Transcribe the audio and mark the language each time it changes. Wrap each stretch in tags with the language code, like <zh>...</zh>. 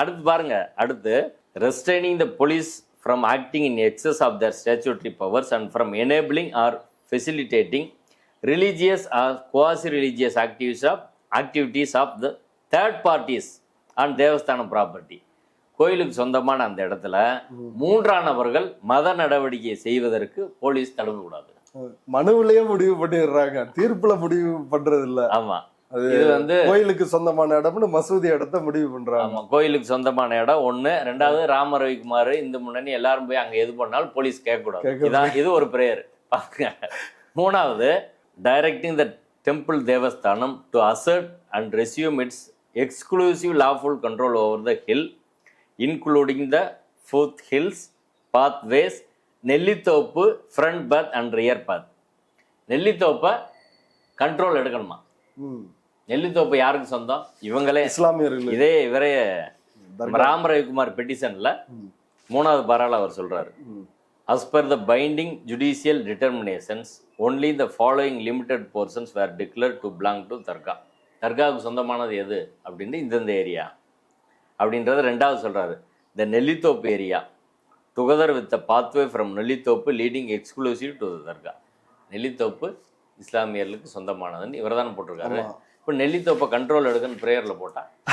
<ta>அடுத்து பாருங்க, அடுத்து</ta> <en>Restraining the police from acting in excess of their statutory powers and from enabling or facilitating religious or quasi-religious activities of the third parties on தேவஸ்தான property.</en> <ta>கோயிலுக்கு சொந்தமான அந்த இடத்துல 3ஆம் நபர்கள் மத நடவடிக்கையை செய்வதற்கு போலீஸ் தடுக்கக்கூடாது. மனுவிலேயே முடிவு பண்ணிடுறாங்க, தீர்ப்புல முடிவு பண்றது இல்ல. ஆமா, இது வந்து கோயிலுக்கு சொந்தமான இடம்னு மசூதி இடத்த முடிவு பண்றாங்க. ஆமா, கோயிலுக்கு சொந்தமான இடம் ஒண்ணு. ரெண்டாவது ராம ரவிக்குமார் இந்த முன்னணி எல்லாரும் போய் அங்க எது பண்ணாலும் போலீஸ் கேட்கக்கூடாது. இது ஒரு பிரேயர்.</ta> <en>மூணாவது, directing the temple Devasthanam to assert and resume its exclusive lawful control over the hill including the foot hills pathways, Nellithoppu front path and rear path.</en> <ta>நெல்லித்தோப்பை control எடுக்கணுமா? நெல்லித்தோப்பு யாருக்கு சொந்தம்? இவங்களே, இஸ்லாமியர்கள். இதே இவரே ராம ரவிக்குமார் பெட்டிஷன்ல 3வது பாராள அவர் சொல்றாரு,</ta> <en>As per the binding judicial determinations, only the following limited portions were declared to belong to dargah.</en> <ta>தர்காவுக்கு சொந்தமானது எது அப்படின்னு இந்தந்த ஏரியா அப்படின்றத ரெண்டாவது சொல்கிறாரு.</ta> <en>The Nellithoppu area together with the pathway from Nellithoppu leading exclusive to the dargah.</en> <ta>நெல்லித்தோப்பு இஸ்லாமியர்களுக்கு சொந்தமானதுன்னு இவர் தானே போட்டிருக்காரு. இப்போ நெல்லித்தோப்பை கண்ட்ரோல் எடுக்குன்னு ப்ரேயரில் போட்டால்</ta>